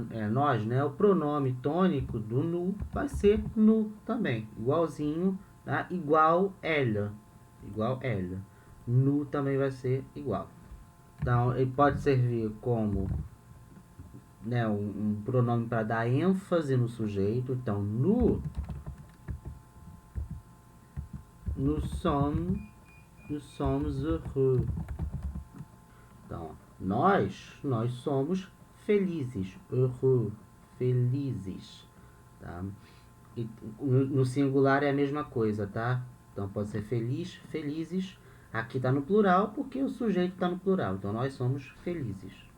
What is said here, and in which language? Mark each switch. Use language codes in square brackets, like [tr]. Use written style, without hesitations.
[pt] Nós, né? O pronome tônico do nous vai ser nous também, igualzinho, tá? Igual elle, nous também vai ser igual. Então, ele pode servir como, né, um pronome para dar ênfase no sujeito. [fr] Então, nous sommes heureux. [pt] Então, nós somos felizes, heureux, felizes, tá? E no singular é a mesma coisa, tá? Então pode ser feliz, felizes. Aqui está no plural porque o sujeito está no plural. Então nós somos felizes.